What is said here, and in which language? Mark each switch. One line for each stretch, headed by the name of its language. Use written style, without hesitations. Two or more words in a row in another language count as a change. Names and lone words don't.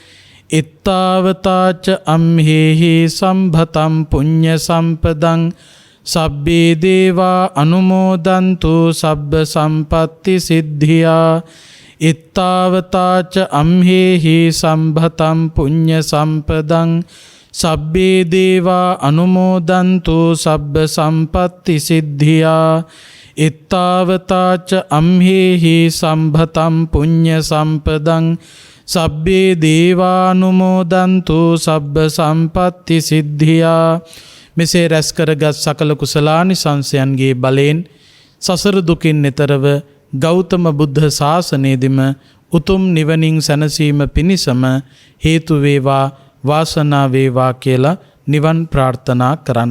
Pali: ඉත්තාවතාච අම්හෙහි සම්භතම් පුඤ්ඤ සම්පදං සබ්බේ දේවා අනුමෝදන්තු සබ්බ සම්පත්ති සිද්ධියා ඉත්තාවතාච අම්හෙහි සම්භතම් පුඤ්ඤ සම්පදං සබ්බේ දේවා අනුමෝදන්තු සබ්බ සම්පත්ති සිද්ධියා. ඉත්තාවතාච අම්හෙහි සම්භතම් පුඤ්ඤ සම්පදං සබ්බේ දේවානුමෝදන්තු සබ්බ සම්පත්ති සිද්ධියා.
Sinhala: මෙසේ රැස් කරගත් සකල කුසලානිසංසයන්ගේ බලයෙන් සසර දුකින් එතරව ගෞතම බුද්ධ ශාසනයේදීම උතුම් නිවනින් සැනසීම පිණිසම හේතු වේවා වාසනාව වේවා කියලා නිවන් ප්‍රාර්ථනා කරන්න.